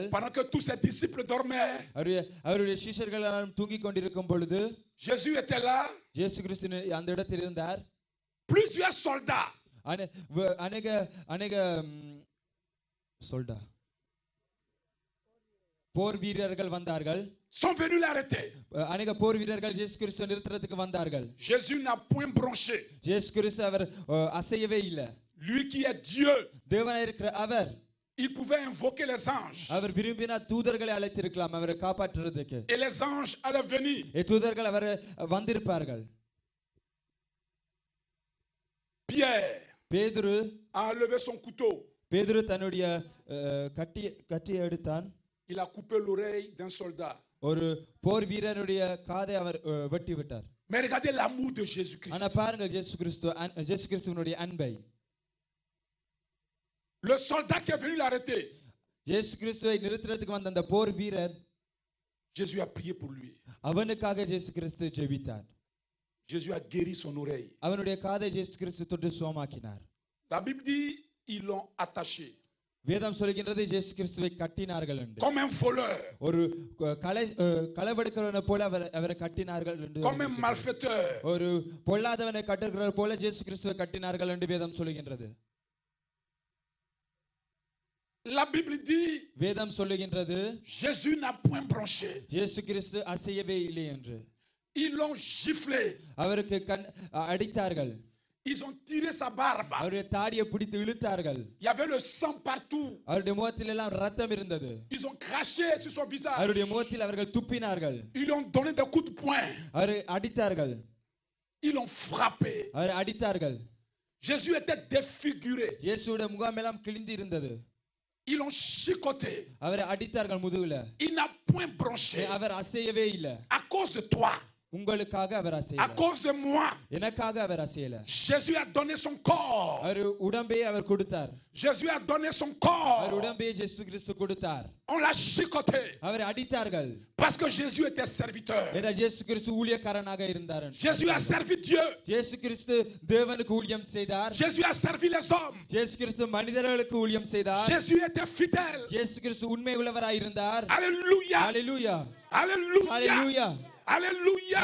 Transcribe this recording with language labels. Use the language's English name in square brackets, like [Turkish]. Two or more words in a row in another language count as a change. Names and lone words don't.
[French] Pendant que tous ses disciples dormaient, [Tamil] அவருடைய சீஷர்கள் எல்லாம் தூங்கிக் கொண்டிருக்கும் பொழுது [French] Jésus était là. [Tamil] இயேசு கிறிஸ்து அந்த இடத்தில் இருந்தார். [French] Plusieurs soldats. [Tamil] அநேக சொல்டா போர் வீரர்கள் வந்தார்கள். [French] Sont venus l'arrêter. [Tamil] அநேக போர் வீரர்கள் இயேசு கிறிஸ்துவை நிறுத்தறதுக்கு வந்தார்கள். [French] Jésus n'a point bronché. [Tamil] இயேசு கிறிஸ்து அவர் அசையவே இல்லை. [French] Lui qui est Dieu. [Tamil] தேவனாய் இருக்கிற அவர். [French] Il pouvait invoquer les anges. [Tamil] அவர் விரும்பினா தூதர்களை அழைத்திருக்கலாம் அவரை காப்பாற்றுறதுக்கு. [French] Et les anges allaient venir. [Tamil] தூதர்கள் அவர் வந்திருப்பார்கள். [French] Pierre [Tamil] பேதுரு [French] a levé son couteau. [Tamil] பேதுரு தன்னுடைய கட்டியை எடுத்தான். [French] Il a coupé l'oreille d'un soldat. [Tamil] ஒரு போர் வீரனுடைய காதை அவர் வெட்டி விட்டார். [French] Mais regardez l'amour de Jésus-Christ. [Tamil] ஆனா பாருங்கள் இயேசு கிறிஸ்துவினுடைய அன்பை. [French] Le soldat qui est venu l'arrêter, [Tamil] இயேசு கிறிஸ்துவை நிறுத்துறதுக்கு வந்த அந்த போர் வீரர், [French] Jésus a prié pour lui. [Tamil] அவனுக்காக இயேசு கிறிஸ்து ஜெபித்தார். [French] Jésus a guéri son oreille. [Tamil] அவனுடைய காதை இயேசு கிறிஸ்து தொட்டு சுகமாக்கினார். [French] La Bible dit ils l'ont attaché [Tamil] வேதம் சொல்கின்றது இயேசு கிறிஸ்துவை கட்டினார்கள் என்று. [French] comme un voleur, [Tamil] ஒரு களவெடுக்கிறவனை போல அவரை கட்டினார்கள் என்று. [French] comme un malfaiteur. [Tamil] ஒரு பொல்லாதவனை கட்டுகிறவர் போல இயேசு கிறிஸ்துவை கட்டினார்கள் என்று வேதம் சொல்கின்றது. [French] La Bible dit [Tamil] வேதம் சொல்லுகின்றது [French] Jésus n'a point bronché. [Tamil] இயேசு கிறிஸ்து அசையவே இல்லை என்று. [French] Ils l'ont giflé. [Tamil] அவருக்கு அடித்தார்கள். [French] Ils ont tiré sa barbe. [Tamil] அவருடைய தாடியை பிடித்து இழுத்தார்கள். [French] Il y avait le sang partout. [Tamil] அவருடைய முகத்தில் எல்லாம் ரத்தம் இருந்தது. [French] Ils ont craché sur son visage. [Tamil] அவருடைய முகத்தில் அவர்கள் துப்பினார்கள். [French] Ils lui ont donné des coups de poing. [Tamil] அவரை அடித்தார்கள். [French] Ils l'ont frappé. [Tamil] அவரை அடித்தார்கள். [French] Jésus était défiguré. [Tamil] இயேசுவுடைய முகம் எல்லாம் கிழிந்து இருந்தது. [French] Ils l'ont chicoté. [Tamil] அவரை அடித்தார்கள் முதுகுல. [French] Il n'a point bronché. [Tamil] அவர் அசையவே இல்லை. [French] À cause de toi. [Tamil] உங்களுக்காக அவர் [French] À [Tamil] அசையல. [French] cause de moi. [Tamil] எனக்காக அவர் அசையல. [French] Jésus a donné son corps. [Tamil] அவர் உடம்பை அவர் கொடுத்தார். [French] Jésus a donné son [Tamil] அவர் [French] corps. [Tamil] உடம்பை இயேசு கிறிஸ்து கொடுத்தார். [French] On l'a chicoté. [Tamil] அவரை அடித்தார்கள். [French] Parce que Jésus était serviteur. [Tamil] ஏன்னா இயேசு கிறிஸ்து ஊழியக்காரனாக இருந்தார். [French] Jésus a servi Dieu. [Tamil] இயேசு கிறிஸ்து தேவனுக்கு ஊழியம் செய்தார். [French] Jésus a servi les hommes. [Tamil] இயேசு கிறிஸ்து மனிதர்களுக்கு ஊழியம் செய்தார். [French] Jésus était fidèle. [Tamil] இயேசு கிறிஸ்து உண்மை உள்ளவராய் இருந்தார். [French] Alléluia. [Tamil] ஹalleluya. [French] Alléluia. [Tamil] ஹalleluya. [French] Alléluia.